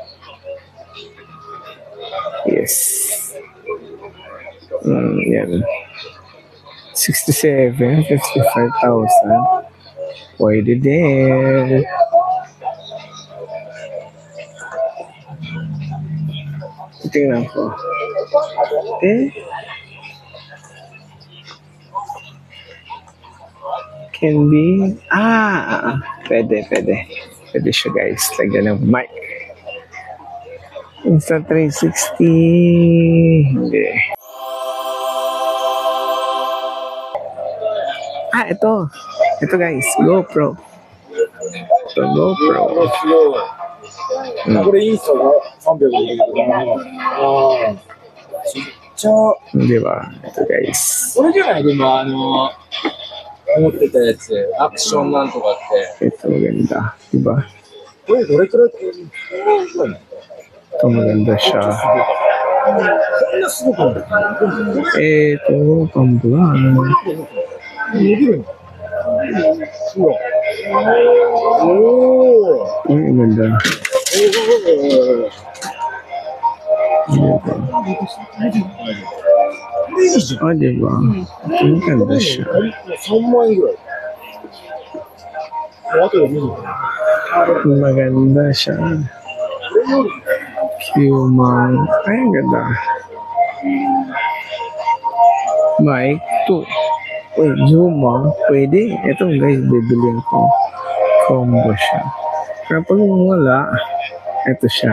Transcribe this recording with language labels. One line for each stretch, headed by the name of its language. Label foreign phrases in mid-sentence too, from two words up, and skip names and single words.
Filipino: Yes. Yan. 67, 55,000. Pwede din. Tingnan ko.
English: Can be.
Filipino: Pwede. Pwede siya, guys. Lagyan ng mic. Insta 360. Hindi. Ito. Ito, guys. GoPro. Ito, GoPro.
Japanese: これインスタが300でいいけどな。ちっちゃ。
Filipino: Di ba? Ito, guys.
Japanese: これじゃないでも思ってたやつ、アクションなんとかって。
Filipino: Ito, maganda. Di ba?
Japanese: これどれくらい
Filipino: Ito, maganda siya.
Japanese: こんなすごくない。
Filipino: Ito, pang-vlog.
Japanese: 伸びるの。ほら。おー。
Filipino: Ay, ang ganda. Di ba? Ang ganda siya.
Japanese: 3 万円ぐらい。あとで見る。
Filipino: Maganda siya. Humang. Ay, ang ganda. Mic 2. Uy, zoom pwede. Ito, guys, bibiliin ko. Combo siya. Pero pag wala, ito siya.